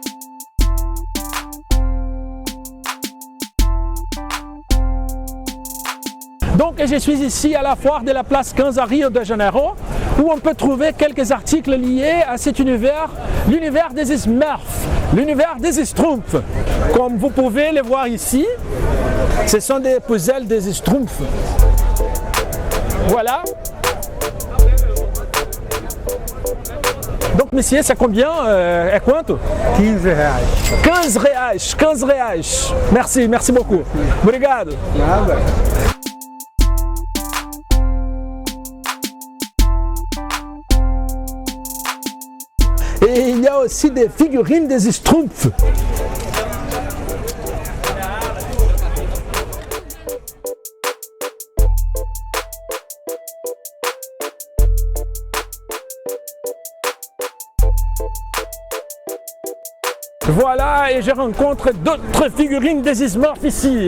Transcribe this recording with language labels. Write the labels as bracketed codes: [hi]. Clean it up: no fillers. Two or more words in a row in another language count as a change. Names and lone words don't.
[fr] Donc je suis ici à la foire de la place 15 à Rio de Janeiro, où on peut trouver quelques articles liés à cet univers, l'univers des Smurfs, l'univers des Schtroumpfs. Comme vous pouvez les voir ici, ce sont des puzzles des Schtroumpfs. Voilà. Donc, monsieur, c'est combien? [pt] É quanto? 15 reais. 15 reais, 15 reais. [fr] Merci, merci beaucoup. [pt] Obrigado. Nada. [fr] Et il y a aussi des figurines des Schtroumpfs. Voilà, et je rencontre d'autres figurines des Smurfs ici.